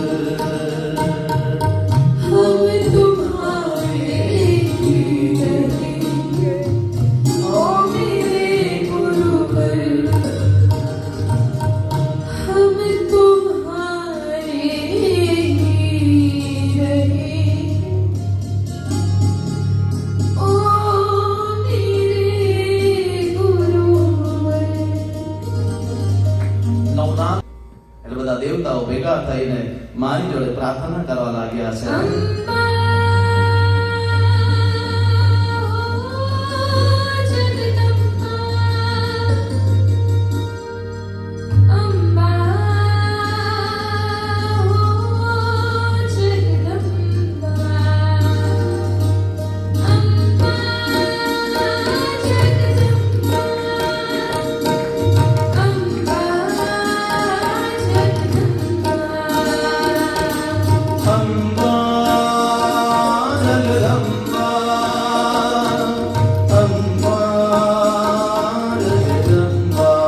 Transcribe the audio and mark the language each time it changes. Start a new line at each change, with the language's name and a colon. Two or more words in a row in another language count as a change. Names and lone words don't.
Hindi: हम तुम्हारे ही रहेंगे ओ मेरे गुरुवर। हम तुम्हारे ही रहेंगे ओ मेरे गुरुवर।
Gujarati: નવનાથ એટલે બધા દેવતાઓ ભેગા થઈને મારી જોડે પ્રાર્થના કરવા લાગ્યા છે. अम्बा जगदम्बा, अम्बा जगदम्बा, अम्बा जगदम्बा, अम्बा जगदम्बा। અંબા જગદંબા, અંબા જગદંબા.